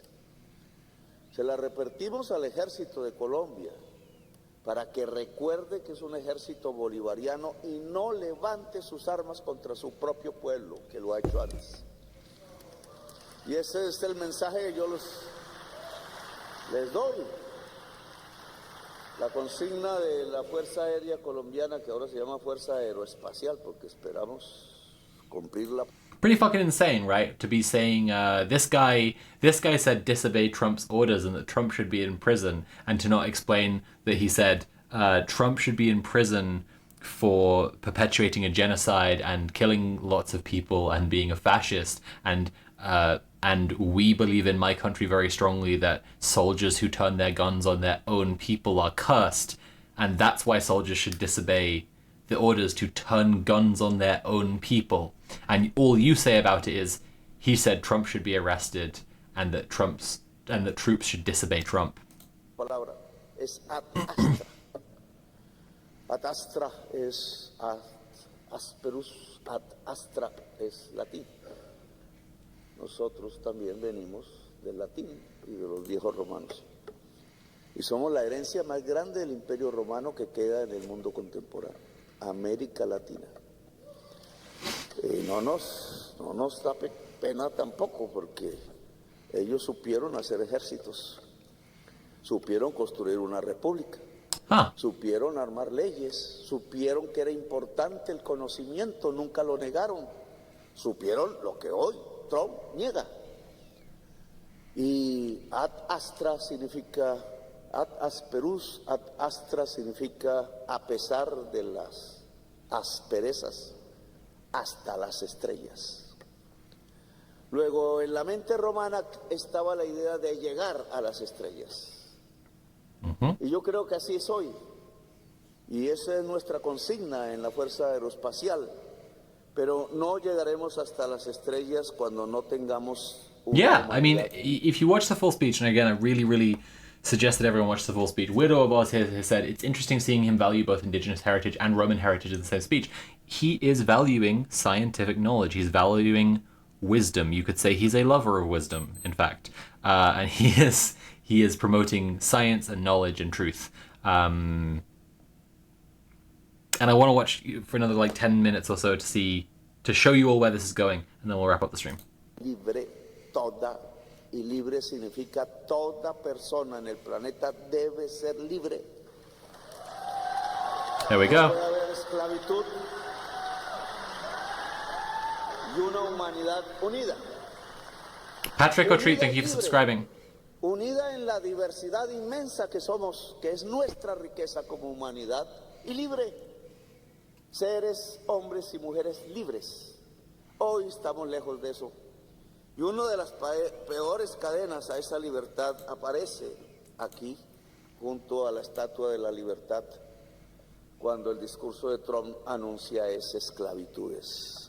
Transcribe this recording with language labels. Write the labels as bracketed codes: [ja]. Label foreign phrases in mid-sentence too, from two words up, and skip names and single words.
[es] Se la repetimos al ejército de Colombia para que recuerde que es un ejército bolivariano y no levante sus armas contra su propio pueblo, que lo ha hecho antes. Y ese es el mensaje que yo les doy. La consigna de la Fuerza Aérea Colombiana, que ahora se llama Fuerza Aeroespacial, porque esperamos cumplirla. [en] Pretty fucking insane, right? To be saying this guy said disobey Trump's orders and that Trump should be in prison, and to not explain that he said Trump should be in prison for perpetuating a genocide and killing lots of people and being a fascist, and we believe in my country very strongly that soldiers who turn their guns on their own people are cursed, and that's why soldiers should disobey the orders to turn guns on their own people. And all you say about it is, he said Trump should be arrested and that troops should disobey Trump. [es] Palabra es [la] ad astra. Ad astra [es] es [la] ad asperus, ad astra [es] es latín. Nosotros también venimos del latín y de los viejos romanos. Y somos la herencia más grande del Imperio Romano que queda en el mundo contemporáneo, América Latina. No nos da pena tampoco, porque ellos supieron hacer ejércitos, supieron construir una república, supieron armar leyes, supieron que era importante el conocimiento, nunca lo negaron, supieron lo que hoy Trump niega. Y [la] ad astra [es] significa, [la] ad asperus, ad astra [es] significa a pesar de las asperezas, hasta las estrellas. Luego, en la mente romana estaba la idea de llegar a las estrellas. Y yo creo que así es hoy. Y esa es nuestra consigna en la Fuerza Aeroespacial. Pero no llegaremos hasta las estrellas cuando no tengamos una [en] Yeah, I mean, [es] humanidad. [en] if you watch the full speech, and again, I really suggest that everyone watch the full speech. Widow Abbas has said it's interesting seeing him value both indigenous heritage and Roman heritage in the same speech. He is valuing scientific knowledge. He's valuing wisdom. You could say he's a lover of wisdom, in fact. And he is promoting science and knowledge and truth. And I want to watch for another like 10 minutes or so to show you all where this is going, and then we'll wrap up the stream. [es] Libre toda, y libre significa toda persona en el planeta debe ser libre. [en] There we [es] No [en] go. [es] puede haber esclavitud y una humanidad unida. [en] Patrick O'Treat, thank you for subscribing. [es] Unida en la diversidad inmensa que somos, que es nuestra riqueza como humanidad, y libre. Seres, hombres y mujeres libres. Hoy estamos lejos de eso. Y una de las peores cadenas a esa libertad aparece aquí, junto a la Estatua de la Libertad, cuando el discurso de Trump anuncia esclavitudes.